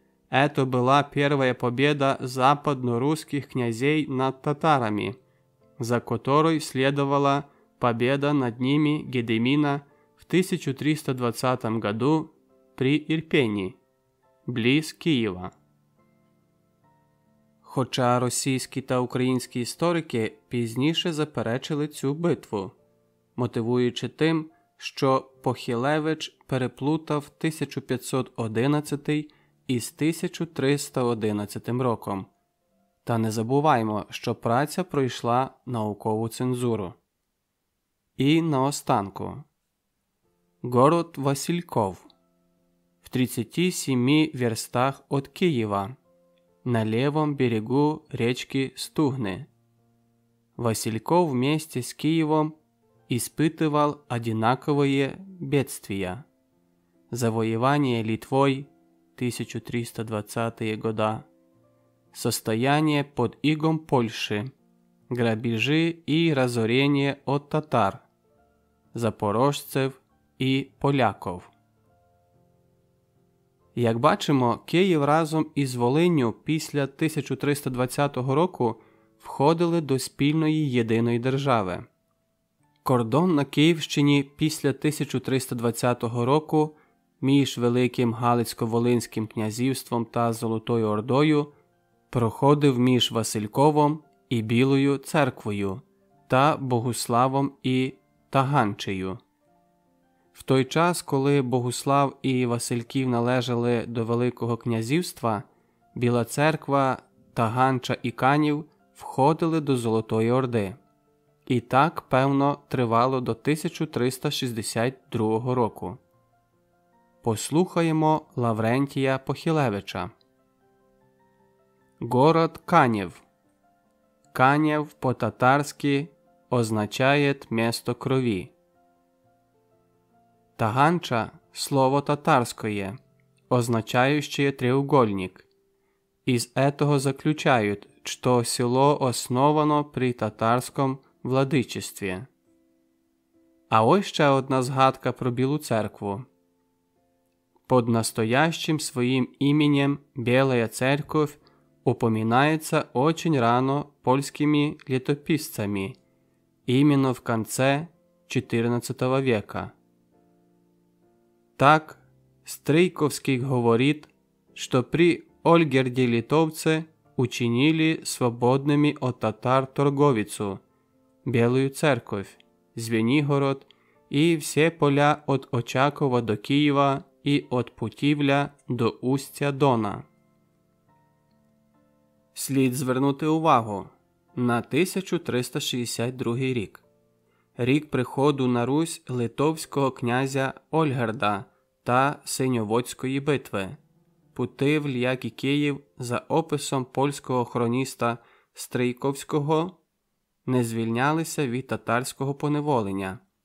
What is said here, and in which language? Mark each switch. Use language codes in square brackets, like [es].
[ru] Это была первая победа западно-русских князей над татарами, за которой следовала победа над ними Гедемина в 1320 году при Ирпені, близ Києва. [uk] Хоча російські та українські історики пізніше заперечили цю битву, мотивуючи тим, що Похилевич переплутав 1511 із 1311 роком. Та не забуваймо, що праця пройшла наукову цензуру. І наостанку. Город Васильков. [ru] В 37 верстах от Киева, на левом берегу речки Стугны. Васильков вместе с Киевом испытывал одинаковые бедствия. Завоевание Литвой 1320-е года, состояние под игом Польши, грабежи и разорение от татар, [uk] запорожців і поляків. Як бачимо, Київ разом із Волинню після 1320 року входили до спільної єдиної держави. Кордон на Київщині після 1320 року між Великим Галицько-Волинським князівством та Золотою Ордою проходив між Васильковом і Білою церквою та Богуславом і Таганчею. В той час, коли Богуслав і Васильків належали до Великого князівства, Біла церква, Таганча і Канів входили до Золотої Орди. І так, певно, тривало до 1362 року. Послухаємо Лаврентія Похилевича. [ru] Город Канев. Канев по-татарски означает место крови. Таганча – слово татарское, означающее треугольник. Из этого заключают, что село основано при татарском владычестве. [uk] А ось ще одна згадка про Білу церкву. [ru] Под настоящим своим именем Белая церковь упоминается очень рано польскими летописцами, именно в конце XIV века. Так, Стрийковский говорит, что при Ольгерде Литовце учинили свободными от татар торговицу, Белую церковь, Звенигород и все поля от Очакова до Киева і от Путівля до устя Дона. [uk] Слід звернути увагу на 1362 рік. Рік приходу на Русь литовського князя Ольгерда та Синьоводської битви. Путивль, як і Київ, за описом польського хроніста Стрийковського, не звільнялися від татарського поневолення.